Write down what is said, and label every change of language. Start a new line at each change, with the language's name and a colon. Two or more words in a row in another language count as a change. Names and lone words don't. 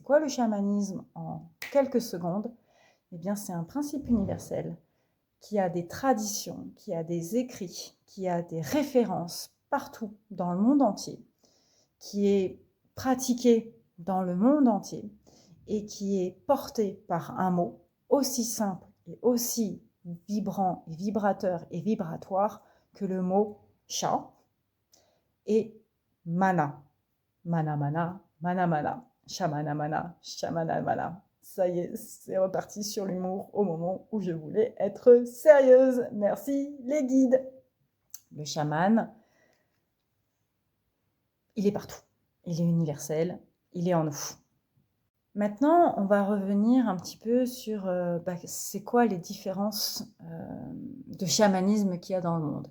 French: quoi le chamanisme en quelques secondes, eh bien c'est un principe universel qui a des traditions, qui a des écrits, qui a des références partout dans le monde entier, qui est pratiqué dans le monde entier et qui est porté par un mot aussi simple et aussi vibrant et vibrateur et vibratoire que le mot Cha et mana. Mana mana, mana mana, shamana mana, shamana mana. Ça y est, c'est reparti sur l'humour au moment où je voulais être sérieuse. Merci les guides. Le chaman, il est partout. Il est universel, il est en nous. Maintenant, on va revenir un petit peu sur c'est quoi les différences de chamanisme qu'il y a dans le monde.